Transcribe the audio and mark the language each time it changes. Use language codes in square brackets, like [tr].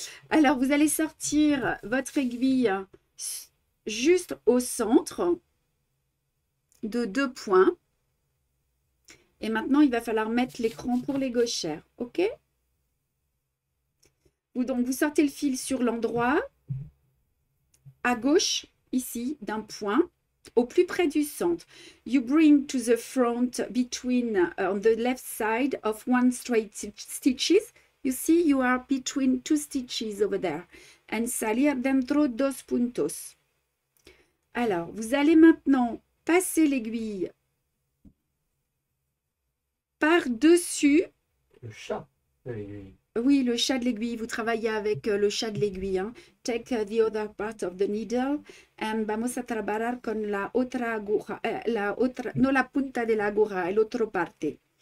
[fr] Alors, vous allez sortir votre aiguille juste au centre de 2 points. Et maintenant, il va falloir mettre l'écran pour les gauchères. OK? Donc, vous sortez le fil sur l'endroit à gauche, ici, d'un point. Au plus près du centre. [en] You bring to the front between on the left side of one straight stitches. You see, you are between 2 stitches over there. [es] And salir dentro 2 puntos. [fr] Alors, vous allez maintenant passer l'aiguille par-dessus. Le chat de l'aiguille. Oui, le chat de l'aiguille. Vous travaillez avec le chat de l'aiguille. [es] Hein. [en] Take the other part of the needle and [es] vamos a trabajar con la otra aguja, no la punta de la aguja, el otro parte.